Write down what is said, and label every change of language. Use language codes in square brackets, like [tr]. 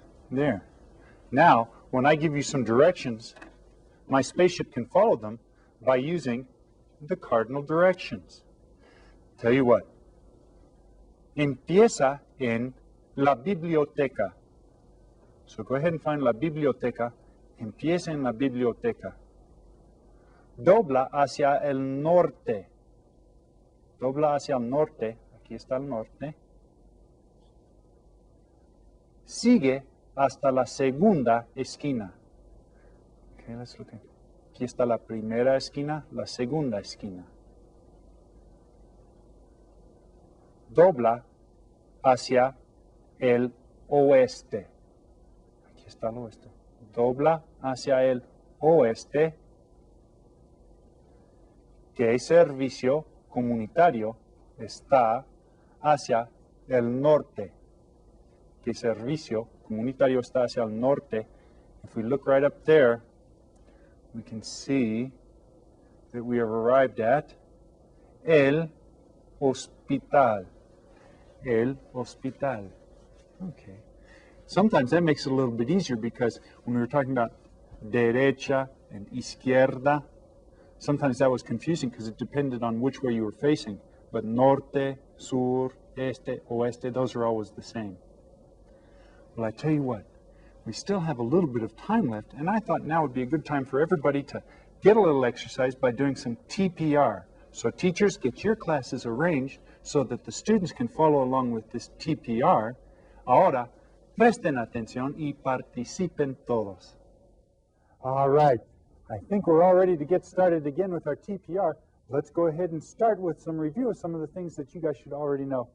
[en] There. Now, when I give you some directions, my spaceship can follow them by using the cardinal directions. Tell you what. [es] Empieza en la biblioteca. [en] So go ahead and find [es] la biblioteca. Empieza en la biblioteca. Dobla hacia el norte. Dobla hacia el norte. Aquí está el norte. Sigue hasta la segunda esquina. [en] Okay, let's look at. [es] Aquí está la primera esquina, la segunda esquina. Dobla hacia el oeste. Aquí está el oeste. Dobla hacia el oeste. ¿Qué servicio comunitario está hacia el norte? ¿Qué servicio comunitario está hacia el norte? [en] If we look right up there, we can see that we have arrived at el hospital. El hospital. Okay. Sometimes that makes it a little bit easier because when we were talking about derecha and izquierda, sometimes that was confusing because it depended on which way you were facing. But norte, sur, este, oeste, those are always the same. Well, I tell you what, we still have a little bit of time left, and I thought now would be a good time for everybody to get a little exercise by doing some TPR. So teachers, get your classes arranged so that the students can follow along with this TPR. [es] Ahora, presten atención y participen todos. [en] All right. I think we're all ready to get started again with our TPR. Let's go ahead and start with some review of some of the things that you guys should already know.